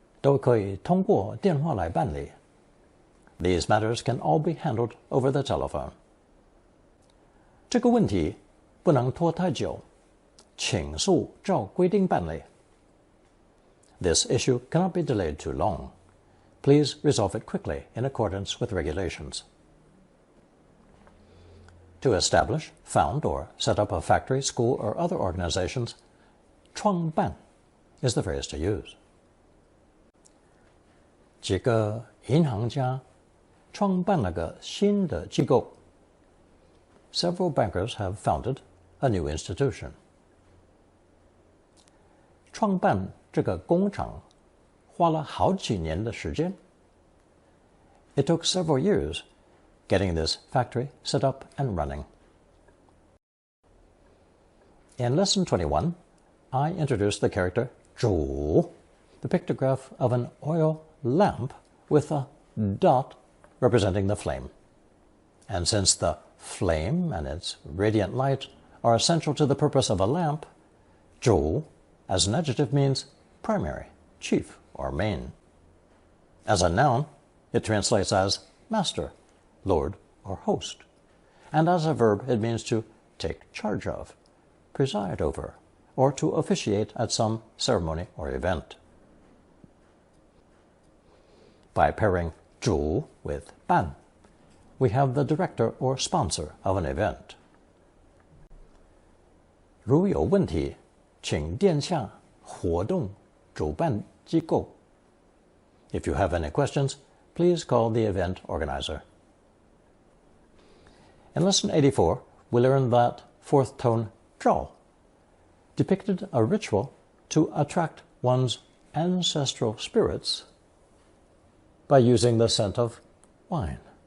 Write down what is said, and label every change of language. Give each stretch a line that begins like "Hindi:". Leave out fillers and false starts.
Chinese: 都可以通过电话来办理。
English: These matters can all be handled over the telephone.
Chinese: 这个问题不能拖太久，请速照规定办理。
English: This issue cannot be delayed too long. Please resolve it quickly in accordance with regulations. To establish, found, or set up a factory, school, or other organizations, 创办 is the phrase to use.
Chinese: 几个银行家创办了个新的机构。
English: Several bankers have founded a new institution.
Chinese: 创办这个工厂花了好几年的时间。
English: It took several years getting this factory set up and running. In Lesson 21, I introduced the character 宀, the pictograph of an oil lamp with a dot representing the flame. And since the flame and its radiant light are essential to the purpose of a lamp, 宀, as an adjective, means primary, chief, or main. As a noun, it translates as master, lord, or host. And as a verb, it means to take charge of, preside over, or to officiate at some ceremony or event. By pairing 宀 with 办, we have the director or sponsor of an event.
Chinese: 如有问题，请电洽活动主办机构。
English: If you have any questions, please call the event organizer. In Lesson 84, we learned that fourth tone 照 depicted a ritual to attract one's ancestral spirits by using the scent of wine.